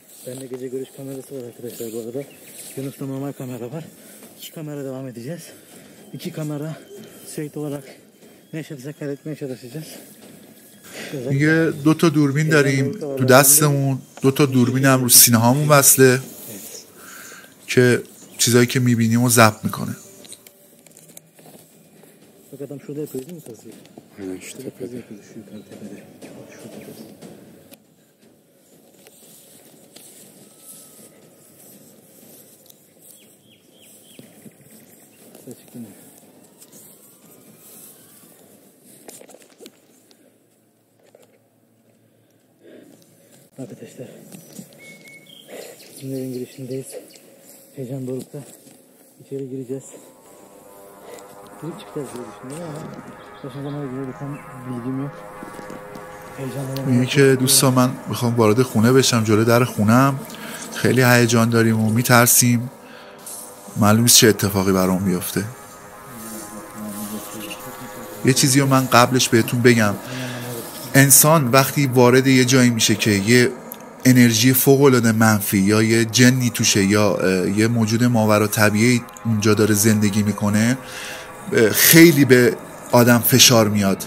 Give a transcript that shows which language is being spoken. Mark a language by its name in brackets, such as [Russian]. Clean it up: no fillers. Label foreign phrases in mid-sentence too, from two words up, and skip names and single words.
[Turkish] Bende gece görüş kamerası var arkadaşlar bu arada. Yunus'ta normal kamera var. 2 kamera devam edeceğiz. 2 kamera sürekli olarak ne yaşadıysak kaydetmeye çalışacağız. [Persian] دیگه 2 تا دوربین داریم تو دستمون، 2 تا دوربین هم رو سینه هامون وصله که چیزایی که میبینیم رو ضبط میکنه. [Turkish] Bak adam şurada yapıyor değil mi kazıyı? Aynen şu Kazı tepede. yapıyor şu yukarı tepede. Şurada. Ses çıktı mı? Arkadaşlar bizim evin girişindeyiz. Heyecan dorukta. İçeri gireceğiz. Girip çıkacağız diye düşünüyorum ama başka zamana göre tam bilgim yok. [Persian] میگه که دوستان من میخوام وارد خونه بشم، جلوی در خونم خیلی هیجان داریم و میترسیم، معلوم نیست چه اتفاقی برام بیفته. یه چیزی رو من قبلش بهتون بگم، انسان وقتی وارد یه جایی میشه که یه انرژی فوق‌العاده منفی یا یه جنی توشه یا یه موجود ماوراءالطبیعی اونجا داره زندگی میکنه، خیلی به آدم فشار میاد.